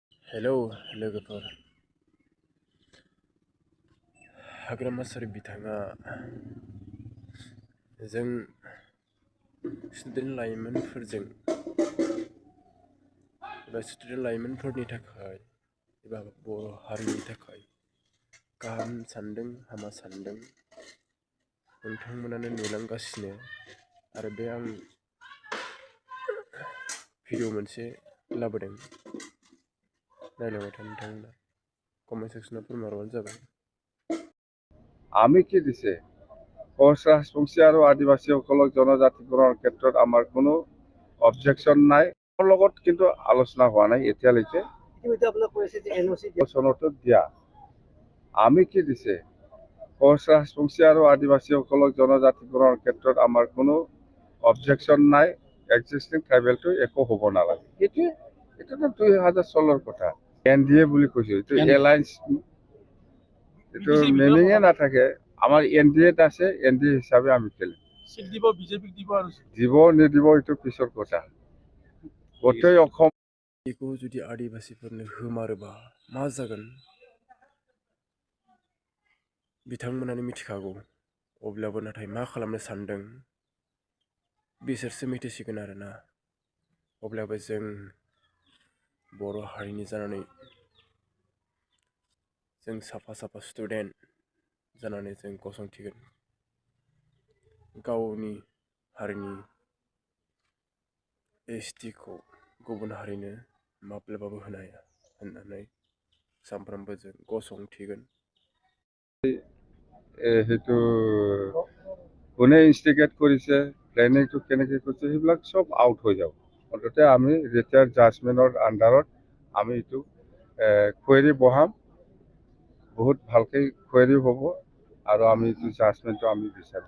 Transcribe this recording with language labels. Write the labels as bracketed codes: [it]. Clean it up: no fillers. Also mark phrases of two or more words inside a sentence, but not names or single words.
[brx] हेलौ लोगोफोर हाग्रामा सार बिथाङा जों स्टुडेन्ट लाइमोनफोरजों एबा स्टुडेन्ट लाइमोनफोरनि थाखाय एबा बर' हारिनि थाखाय गाहाम सानदों हामा सानदों नोंथांमोनानो नुलांगासिनो आरो बे आं भिडिअ मोनसे लाबोदों नायलांबाय था नोंथांमोना [en] comment section [brx] फोरमायहरबानो जाबाय। [as] আমি কি দিছে কোচ ৰাজবংশী আৰু আদিবাসীসকলক জনজাতিকৰণৰ ক্ষেত্ৰত আমাৰ কোনো অবজেকশ্যন নাই। মোৰ লগত কিন্তু আলোচনা হোৱা নাই এতিয়ালৈকে। চনতো দিয়া আমি কি দিছে কোচ ৰাজবংশী আৰু আদিবাসীসকলক জনজাতিকৰণৰ ক্ষেত্ৰত আমাৰ কোনো অবজেকশ্যন নাই। [en] existing tribal [as] একো হ'ব নালাগে। এইটোতো 2016 কথা। NDA বুলি কৈছো, এইটো এলায়েন্স, এইটো মিনিঙে নাথাকে। আমাৰ NDA আছে, NDA হিচাপে আমি খেলিম। দিব নিদিব এইটো পিছৰ কথা। গোটেই অসম [brx] बेखौ जुदि आदिबासिफोरनो होमारोबा मा जागोन बिथांमोनानो मिथिखागौ। अब्लाबो नाथाय मा खालामनो सानदों बिसोरसो मिथिसिगोन आरोना। अब्लाबो जों बर' हारिनि जानानै जों साफा साफा स्टुडेन्ट जानानै जों गसंथिगोन। गावनि हारिनि STखौ गुबुन हारिनो माब्लाबाबो होनो हाया होननानै सानफ्रोमबो जों गसंथिगोन। [as] সেইটো কোনে ইনষ্টিগেট কৰিছে, প্লেনিংটো কেনেকৈ কৰিছে, সেইবিলাক চব আউট হৈ যাব। মুঠতে আমি যেতিয়া জাজমেণ্টৰ আণ্ডাৰত আমি এইটো কুৱেৰি বহাম, বহুত ভালকৈ কুৱেৰি হ'ব আৰু আমি এইটো জাজমেণ্টটো আমি বিচাৰিম।